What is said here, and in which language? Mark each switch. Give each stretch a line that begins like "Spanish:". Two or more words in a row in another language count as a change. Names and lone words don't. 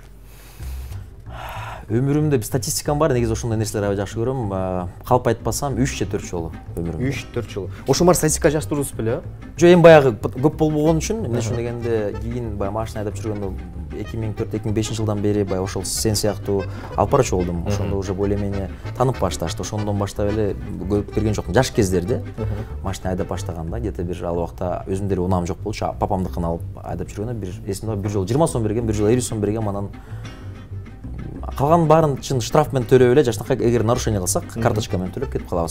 Kyrgyz: Өмүрүмдө статистикам бар, негизи ошондой нерселерди аябай жакшы көрөм. Калп айтпасам 3 же 4 жолу өмүрүмдө. 3-4 жолу. Ошол бар статистика жаздырдыңыз беле? Жок, эми баягы көп болбогон үчүн, эмне үчүн дегенде, кийин баягы машина айдап жүргөндө 2004-2005 жылдан бери баягы ошол сен сыяктуу алып барчу болдум. Ошондо
Russian: уже более-менее
Kyrgyz: танып башташты. Ошондон баштап эле көрүп берген жокмун. Жаш кездерде машина айдап баштаганда где-то бир ал убакта өзүм деле унаам жок болчу. Папамдыкын алып айдап жүргөндө бир эсимде бир жолу 20 сом берген, бир жолу 50 сом берген, анан калган баарын чын штраф менен төлөп эле жакшынакай эгер нарушение кылсак карточка менен төлөп кетип калабыз.